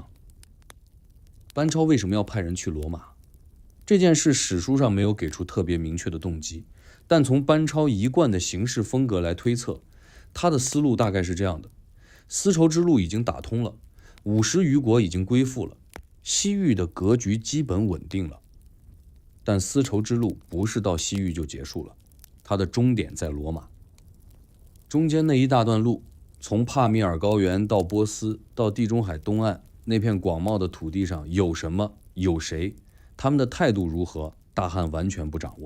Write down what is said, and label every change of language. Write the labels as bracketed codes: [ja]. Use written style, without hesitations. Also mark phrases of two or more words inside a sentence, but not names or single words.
[zh] 班超為什麼要派人去羅馬？這件事史書上沒有給出特別明確的動機，但從班超一貫的行事風格來推測，他的思路大概是這樣的：絲綢之路已經打通了，50餘國已經歸附了，西域的格局基本穩定了。但絲綢之路不是到西域就結束了，它的終點在羅馬。中間那一大段路，從帕米爾高原到波斯，到地中海東岸那片廣袤的土地上有什麼，有誰，他們的態度如何，大漢完全不掌握。